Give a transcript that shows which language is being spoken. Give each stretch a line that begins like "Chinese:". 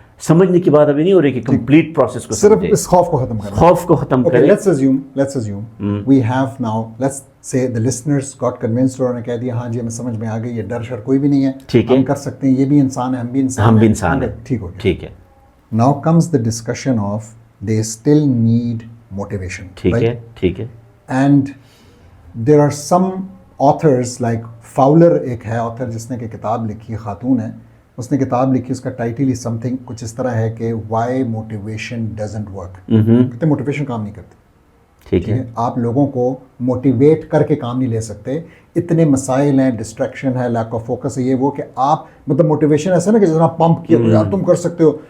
Urdu: سمجھنے کی بات ابھی نہیں ہو رہی کہ کمپلیٹ پروسیس کو صرف اس خوف کو ختم کرنا, خوف کو ختم کریں.
English: let's assume we have now, let's say the listeners got convinced,
Urdu: اور نے کہہ دیا ہاں جی ہمیں سمجھ میں آ گئی, یہ ڈر شر کوئی بھی نہیں ہے, ہم کر سکتے ہیں, یہ بھی انسان ہے, ہم بھی انسان ہیں, ٹھیک ہو گیا, ٹھیک ہے.
English: Now comes the discussion of they still need motivation,
Urdu: ٹھیک ہے.
English: And there are some authors like Fowler,
Urdu: ایک ہے author جس نے کہ کتاب لکھی, خاتون ہے, اس نے کتاب لکھی, اس کا ٹائٹل ہی سم تھنگ کچھ اس طرح ہے کہ
English: Why motivation doesn't work.
Urdu: کہتے موٹیویشن کام نہیں کرتی, ٹھیک ہے. آپ لوگوں کو موٹیویٹ کر کے کام نہیں لے سکتے, اتنے مسائل ہیں, ڈسٹریکشن ہے, لیک آف فوکس ہے, یہ وہ کہ آپ مطلب موٹیویشن ایسا نا کہ جس طرح پمپ کیا تو یار تم کر سکتے ہو.